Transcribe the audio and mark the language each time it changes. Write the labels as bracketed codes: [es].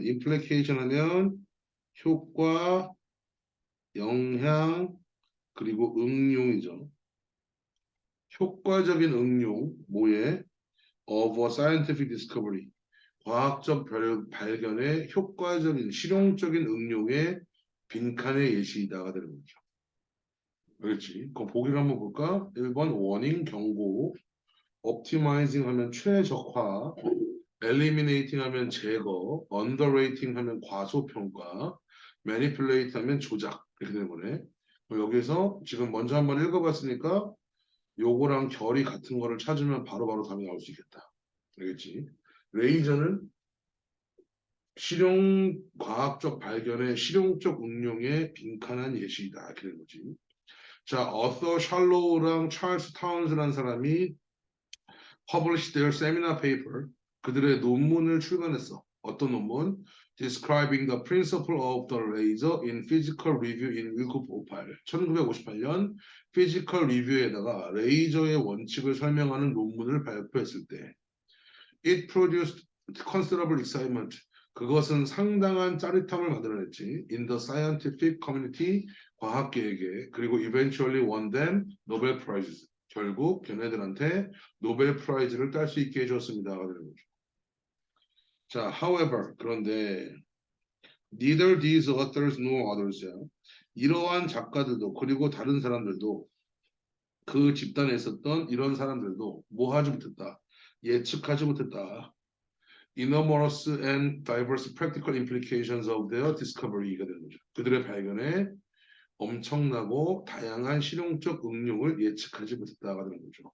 [ko] implication 하면 효과, 영향, 그리고 응용이죠. 효과적인 응용, 뭐에? [en] Of a scientific discovery. [ko] 과학적 발견의 효과적인, 실용적인 응용의 빈칸의 예시이다가 되는 거죠. 그렇지. 그럼 보기를 한번 볼까? 1번 워닝, 경고. optimizing 하면 최적화. eliminating 하면 제거. underrating 하면 과소평가. manipulate 하면 조작. 이렇게 되는 거네. 그럼 여기서 지금 먼저 한번 읽어봤으니까 요거랑 결이 같은 거를 찾으면 바로바로 답이 나올 수 있겠다. 알겠지? 레이저는 실용 과학적 발견의 실용적 응용에 빈칸한 예시이다. 이렇게 된 거지. 자, 어서 샬로우랑 찰스 타운스라는 사람이 [en] published their seminar paper. [ko] 그들의 논문을 출간했어. 어떤 논문? [en] Describing the principle of the laser in physical review in 1958. [ko] 1958년 피지컬 리뷰에다가 레이저의 원칙을 설명하는 논문을 발표했을 때 [en] It produced considerable excitement. [ko] 그것은 상당한 짜릿함을 만들어냈지. [en] In the scientific community, [ko] 과학계에게. [en] 그리고 eventually won them Nobel Prizes. [ko] 결국 걔네들한테 노벨 프라이즈를 딸 수 있게 해줬습니다. [en] 자, however, [ko] 그런데 [en] neither these authors nor others야. [ko] 이러한 작가들도 그리고 다른 사람들도 그 집단에 있었던 이런 사람들도 뭐 하지 못했다. 예측하지 못했다. [en] Enormous and diverse practical implications of their discovery가 [ko] 되는 거죠. 그들의 발견에 엄청나고 다양한 실용적 응용을 예측하지 못했다가 되는 거죠.